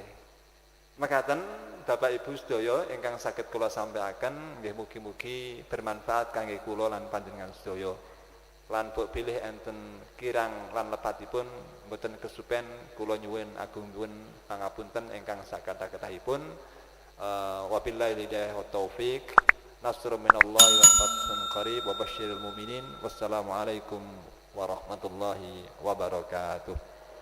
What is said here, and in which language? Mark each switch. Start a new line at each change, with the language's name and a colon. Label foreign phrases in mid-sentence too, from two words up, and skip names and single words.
Javanese: Mekaten Bapak Ibu sedaya ingkang saged kula sampaiaken nggih mugi-mugi bermanfaat kangge kula lan panjenengan sedaya. Lan mbok bilih enten kirang lan lepatipun mboten kesupen kula nyuwun agung nyuwun pangapunten ingkang sakathah-kathahipun.
Arabic: وبالله الهداية والتوفيق. نصر من الله وفتح قريب وبشر المؤمنين. والسلام عليكم ورحمة الله وبركاته.